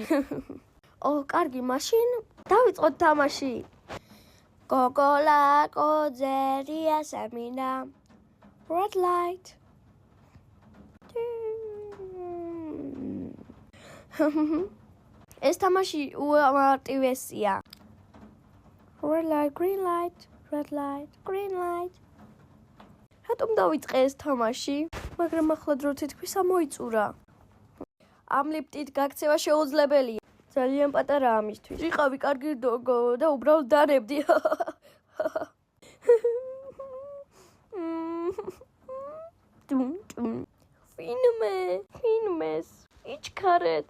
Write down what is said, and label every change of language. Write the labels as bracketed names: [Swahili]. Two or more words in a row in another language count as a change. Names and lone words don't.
[Georgian] კარგი, მაშინ დავიწყოთ თამაში. გოგოლა კოძერია სამინა. [English] Red light. [Georgian] ეს თამაში უამარტივესია. [English] Red light, green light, red light, green light. [Georgian] რატომ დავიწყე ეს თამაში? მაგრამ ახლა დრო თითქმის ამოიწურა. ამ ლიფტით გაქცევა შეუძლებელია. ძალიან პატარა ამისთვის. ვიყავი კარგი და უბრალოდ დანებდი. ვინმეს იჩქარეთ.